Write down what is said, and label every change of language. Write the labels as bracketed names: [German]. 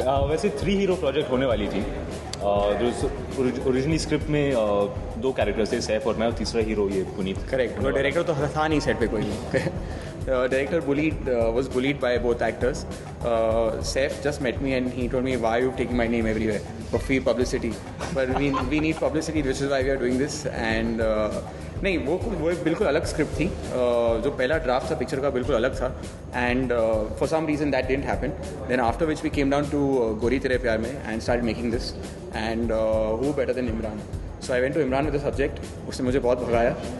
[Hindi] वैसे 3 hero project होने वाली थी. ओरिजिनली स्क्रिप्ट में 2 कैरेक्टर्स थे, सैफ और मैं, और तीसरा हीरो ये पुनीत. करेक्ट. वो डायरेक्टर तो था नहीं सेट पे कोई. [English] Director was bullied by both actors. Saif just met me and he told me, why are you taking my name everywhere for free publicity? But we need publicity, which is why we are doing this. [Hindi] And नहीं वो एक बिल्कुल अलग script थी. जो पहला draft था picture का बिल्कुल अलग था. [English] And for some reason that didn't happen. Then after which we came down to Gori Tere Pyaar Mein and start making this. And who better than Imran. So I went to Imran with the subject. [Hindi] उसने मुझे बहुत भगाया.